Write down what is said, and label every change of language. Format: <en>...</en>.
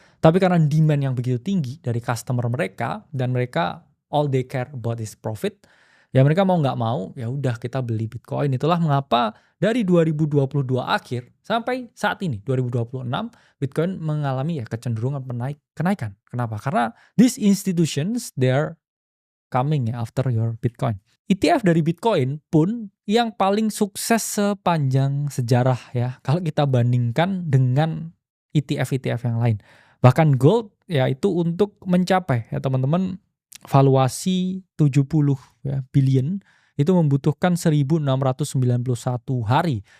<id>Tapi karena demand yang begitu tinggi dari customer mereka dan mereka</id> <en>all they care about is profit,</en> <id>ya mereka mau nggak mau ya udah kita beli Bitcoin. Itulah mengapa dari 2022 akhir sampai saat ini 2026 Bitcoin mengalami ya kecenderungan kenaikan. Kenapa?</id> <en>Karena these institutions they are coming ya after your Bitcoin.</en> <id>ETF dari Bitcoin pun yang paling sukses sepanjang sejarah ya kalau kita bandingkan dengan ETF-ETF yang lain. Bahkan gold ya itu untuk mencapai ya teman-teman valuasi 70 ya billion itu membutuhkan 1691 hari.</id>